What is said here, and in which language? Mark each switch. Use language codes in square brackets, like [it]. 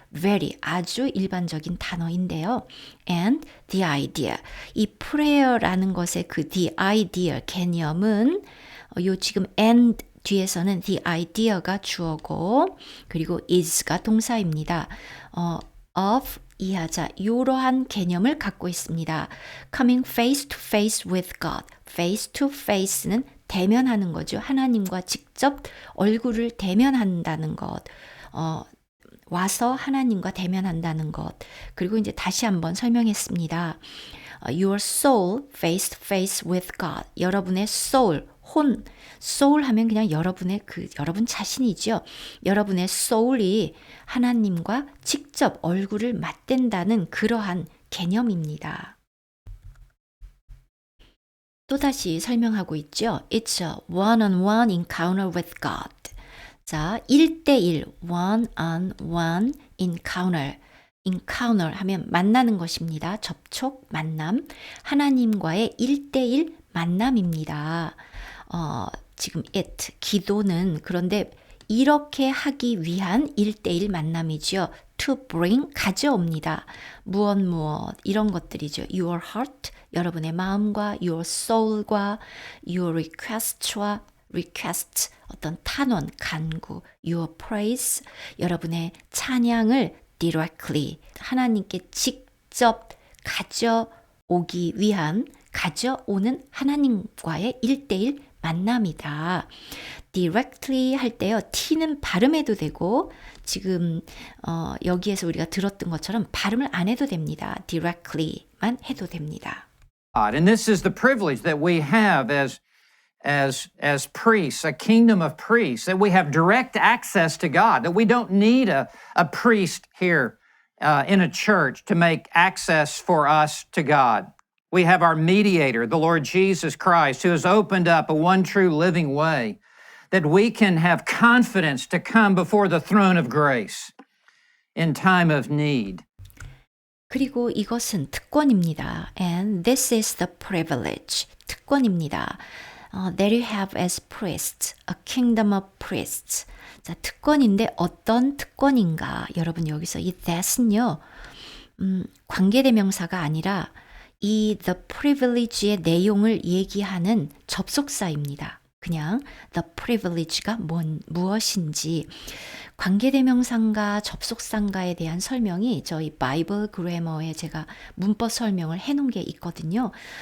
[ko] very, 아주 일반적인 단어인데요. [en] And the idea, [ko] 이 prayer라는 것의 그 the idea 개념은 요 지금 and 뒤에서는 the idea가 주어고 그리고 is가 동사입니다. of 이하자 이러한 개념을 갖고 있습니다. [en] Coming face to face with God. [ko] Face to face는 대면하는 거죠. 하나님과 직접 얼굴을 대면한다는 것. 와서 하나님과 대면한다는 것. 그리고 이제 다시 한번 설명했습니다. [en] Your soul face to face with God. [ko] 여러분의 soul, 혼, soul 하면 그냥 여러분의 여러분 자신이죠. 여러분의 soul이 하나님과 직접 얼굴을 맞댄다는 그러한 개념입니다. 또다시 설명하고 있죠. [en] It's a one-on-one encounter with God. [ko] 자, 1대1, [en] one-on-one encounter. [ko] encounter 하면 만나는 것입니다. 접촉, 만남. 하나님과의 1대1 만남입니다. 지금 it, 기도는 그런데 이렇게 하기 위한 1대1 만남이죠. to bring, 가져옵니다. 무엇 이런 것들이죠. Your heart, 여러분의 마음과 your soul과 your request와 request, 어떤 탄원, 간구, your praise, 여러분의 찬양을 directly, 하나님께 직접 가져오기 위한, 가져오는 하나님과의 1대1 만남이다. directly 할 때요. t는 발음해도 되고 지금 여기에서 우리가 들었던 것처럼 발음을 안 해도 됩니다. directly만 해도 됩니다. [en] And this is the privilege that we have as priests, a kingdom of priests, that we have direct access to God, that we don't need a priest here in a church to make access for us to God. We have our mediator, the Lord Jesus Christ, who has opened up a one true living way that we can have confidence to come before the throne of grace in time of need. [ko] 그리고 이것은 특권입니다. [en] And this is the privilege. [ko] 특권입니다. [en] That you have as priests, a kingdom of priests. [ko] 자, 특권인데 어떤 특권인가? 여러분 여기서 이 that은요, 관계대명사가 아니라 이 the privilege의 내용을 얘기하는 접속사입니다. 그냥 the privilege가 무엇인지 관계대명사인가 접속사인가에 대한 설명이 저희 바이블 그래머에 제가 문법 설명을 해놓은 게 있거든요.